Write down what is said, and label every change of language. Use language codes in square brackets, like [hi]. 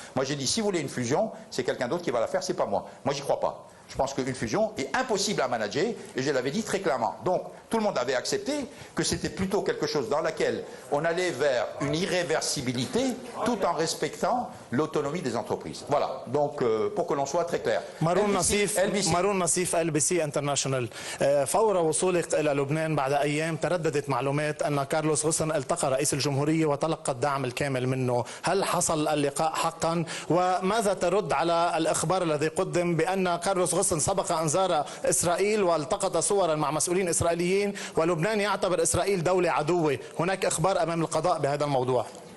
[fr] Moi j'ai dit si vous voulez une fusion, c'est quelqu'un d'autre qui va la faire, c'est pas moi. Moi j'y crois pas. Je pense qu'une fusion est impossible à manager, et je l'avais dit très clairement. Donc, tout le monde avait accepté que c'était plutôt quelque chose dans laquelle on allait vers une irréversibilité, tout en respectant l'autonomie des entreprises. Voilà, donc pour que l'on soit très clair. [ar] مارون نصيف LBC International. فور وصولك إلى لبنان بعد أيام ترددت معلومات أن كارلوس غوسن التقى رئيس الجمهورية وتلقى الدعم الكامل منه. هل حصل اللقاء حقا؟ وماذا ترد على الإخبار الذي قدم بأن كارلوس غوسن سبق أن زار إسرائيل والتقط صورا مع مسؤولين إسرائيليين ولبنان يعتبر إسرائيل دولة عدوة؟ هناك إخبار أمام القضاء بهذا الموضوع.